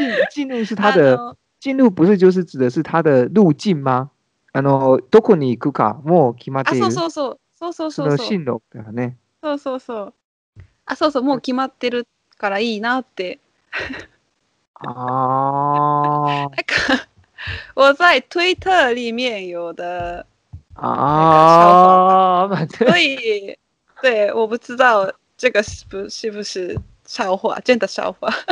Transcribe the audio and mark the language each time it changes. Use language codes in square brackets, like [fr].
[zh] 进路是它的进路不是就是指的是它的路径吗？ [ja] どこに行くかもう決まっている。そうそうそうそうその進路だよね。そうそうそう。そうそうもう決まってるからいいなって。 [zh] 啊。那个我在推特里面有的啊，所以对我不知道这个是不是笑话，真的笑话。